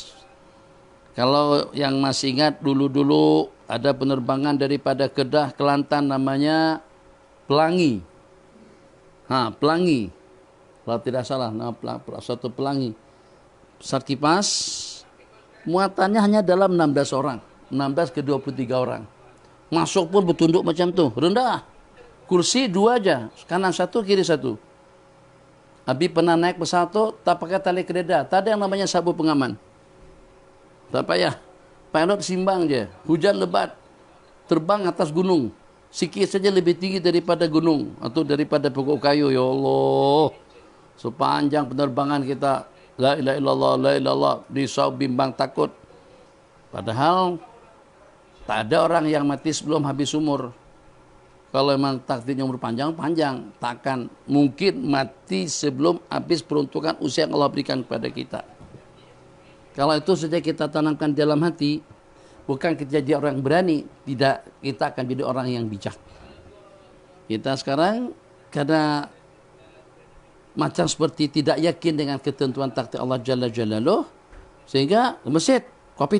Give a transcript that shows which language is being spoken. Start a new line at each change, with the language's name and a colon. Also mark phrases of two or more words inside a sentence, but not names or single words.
Malay: Kalau yang masih ingat dulu-dulu ada penerbangan daripada Kedah, Kelantan namanya Pelangi. Pelangi. Kalau tidak salah, suatu Pelangi. Pesawat kipas, muatannya hanya dalam 16 orang. 16 ke 23 orang. Masuk pun bertunduk macam tu, rendah. Kursi 2 aja, kanan 1, kiri 1. Abi pernah naik pesawat tu, tak pakai tali kereta. Tak ada yang namanya sabuk pengaman. Tak payah. Pilot simbang je. Hujan lebat. Terbang atas gunung. Sikit saja lebih tinggi daripada gunung. Atau daripada pokok kayu. Ya Allah. Sepanjang penerbangan kita.
Arabic: لا إله إلا الله، لا إله إلا الله.
Malay: Risau, bimbang, takut. Padahal tak ada orang yang mati sebelum habis umur. Kalau memang takdirnya umur panjang, panjang. Takkan mungkin mati sebelum habis peruntukan usia yang Allah berikan kepada kita. Kalau itu saja kita tanamkan dalam hati, bukan kita jadi orang berani, tidak, kita akan jadi orang yang bijak. Kita sekarang karena macam seperti tidak yakin dengan ketentuan takdir Allah
Arabic: جل جلاله,
Malay: sehingga ke masjid, Covid.